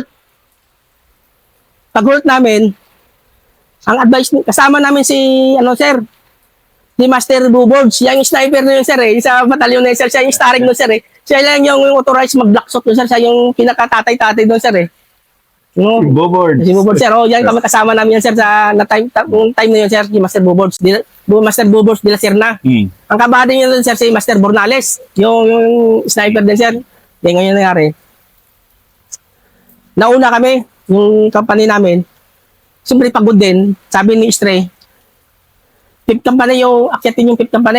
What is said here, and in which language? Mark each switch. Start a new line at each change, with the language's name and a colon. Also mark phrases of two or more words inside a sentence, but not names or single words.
Filipino: Pag-halt namin, ang advice, kasama namin si, ano, sir, si Master Buboards. Siya yung sniper na yun, sir, eh. Sa batalyon na yun, sir. Siya yung starring doon, sir, eh. Siya lang yung authorized mag-
English: black shot
Filipino: doon, sir. Siya yung pinakatatay-tatay doon, sir, eh. No? Bobord. Si Buboards, sir. Yan, kami kasama namin yan, sir, sa time na yun, sir, si Master Buboards. Master Buboards de la Serna. Ang kabady niya doon, sir, si Master Bornales. Yung sniper din, sir. Yan ngayon nangyari. nauna kami, yung company namin, siyempre pagod din, sabi ni Stray,
English: fifth company
Filipino: yung akyatin yung
English: fifth company.